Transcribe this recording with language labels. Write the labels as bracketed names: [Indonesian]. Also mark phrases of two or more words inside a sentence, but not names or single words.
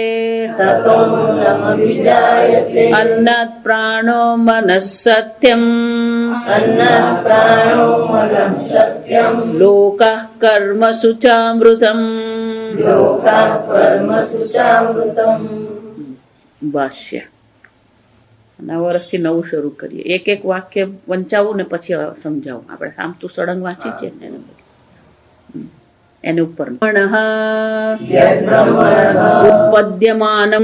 [Sanskrit] ततोन्नमभिजायते. अन्नात् प्राणो मनः सत्यम् अन्नात् प्राणो मनः सत्यम् लोकः कर्मसु चामृतम्. लोकात् कर्मसु चामृतम्. [Gujarati] ભાષ્ય. નવા વર્ષથી નવું શરૂ કરીએ. એક એક વાક્ય વંચાવું ને પછી સમજાવું. આપણે સામતું સળંગ વાંચી છે ને. એને ઉપર [Sanskrit] યદ્બ્રહ્મણઃ ઉત્પદ્યમાનમ